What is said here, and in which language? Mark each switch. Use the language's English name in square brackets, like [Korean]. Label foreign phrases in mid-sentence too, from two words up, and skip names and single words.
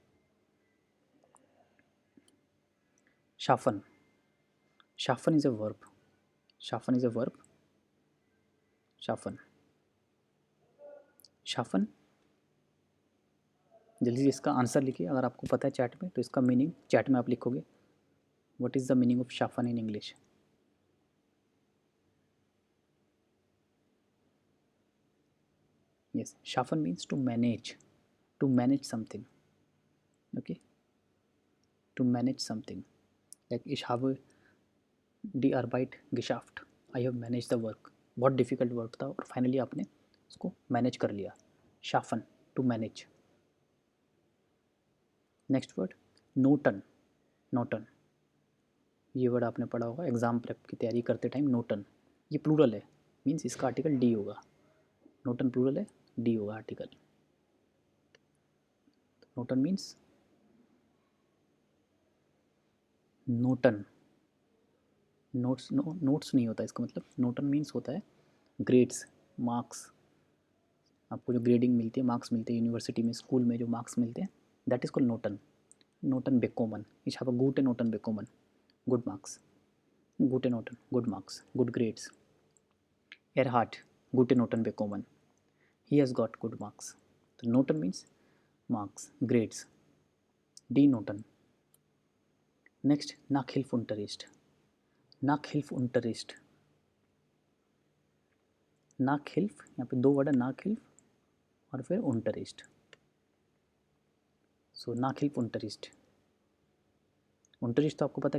[Hindi] शाफन, [English] schaffen is a verb, schaffen is a verb, [Hindi] शाफन, शाफन, जल्दी से इसका आंसर लिखिए, अगर आपको पता है चैट में तो इसका मीनिंग चैट में आप लिखोगे। [English] What is the meaning of schaffen in English? yes, schaffen means to manage something, okay, to manage something, like [German] ich habe die Arbeit geschafft, [English] I have managed the work, [Hindi] बहुत [English] difficult work [Hindi] था और फाइनली आपने उसको मैनेज कर लिया, शाफन, [English] to manage. next word [Hindi] नोटन, नोटन, ये वर्ड आपने पढ़ा होगा [English] exam prep [Hindi] की तैयारी करते टाइम, नोटन, ये प्लूरल है, मीन्स इसका आर्टिकल डी होगा, नोटन प्लूरल है, डी होगा आर्टिकल। नोटन मीन्स, नोटन, नोट्स, नोट्स नहीं होता इसका मतलब, नोटन मीन्स होता है ग्रेड्स, मार्क्स, आपको जो ग्रेडिंग मिलती है, मार्क्स मिलते हैं यूनिवर्सिटी में, स्कूल में जो मार्क्स मिलते हैं, [English] that is called Noten, [German] Noten bekommen, ich habe gute Noten bekommen, [English] good marks, [German] gute Noten, [English] good marks, good grades. [German] er hat gute Noten bekommen, [English] he has got good marks, [Hindi] तो [English] Noten means marks, grades, [German] die Noten. [Hindi] नेक्स्ट नाकहिल्फुंटरिस्ट, नाकहिल्फुंटरिस्ट, नाकहिल्फ, यहाँ पे दो वर्ड है, नाकहिल्फ और फिर उंटरिस्ट, सो नाकहिल्फुंटरिस्ट, उंटरिस्ट तो आपको पता